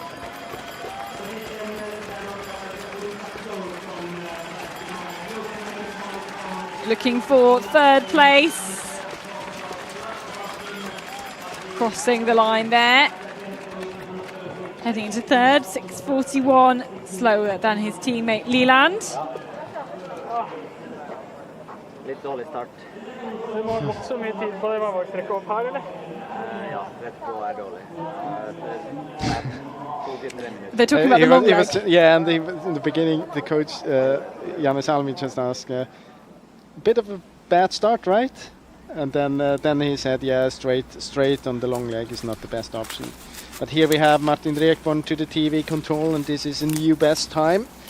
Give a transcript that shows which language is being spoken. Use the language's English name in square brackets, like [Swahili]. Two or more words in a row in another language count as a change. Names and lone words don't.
[English] Looking for 3rd place. Crossing the line there. Heading into 3rd, 6:41, slower than his teammate Leland. [Norwegian] Litt dårlig start. Du må ha gått så mye tid på det man må trekke opp her, eller? Ja, rett på dårlig. 2-3 minutter. [English] They're talking about the long leg. Yeah, and in the beginning, the coach, Janne Salmi, just asked, a bit of a bad start, right? And then he said, yeah, straight on the long leg is not the best option. But here we have Martin Rekborn to the TV control, and this is a new best time.